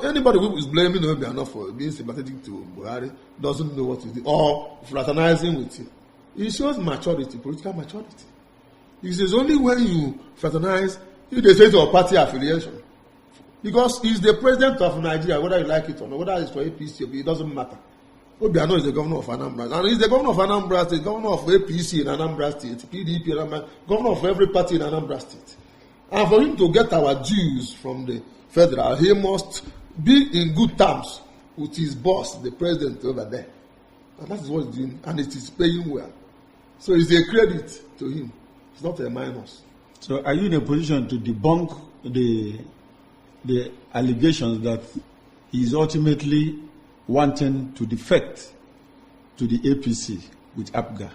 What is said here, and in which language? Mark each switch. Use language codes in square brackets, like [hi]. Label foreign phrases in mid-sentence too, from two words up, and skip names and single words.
[en] Anybody who is blaming Obiano for being sympathetic to Buhari doesn't know what to do or fraternizing with him. It shows maturity, political maturity. It says only when you fraternize, if they say to a party affiliation, because he's the president of Nigeria, whether you like it or not, whether it's for APC or it doesn't matter. Obiano is the governor of Anambra, and he's the governor of Anambra State, governor of APC in Anambra State, PDP in Anambra, governor of every party in Anambra State. And for him to get our dues from the federal, he must be in good terms with his boss, the president over there. And that is what he's doing, and it is paying well. So it's a credit to him. It's not a minus. So are you in a position to debunk the allegations that he is ultimately wanting to defect to the APC with APGA?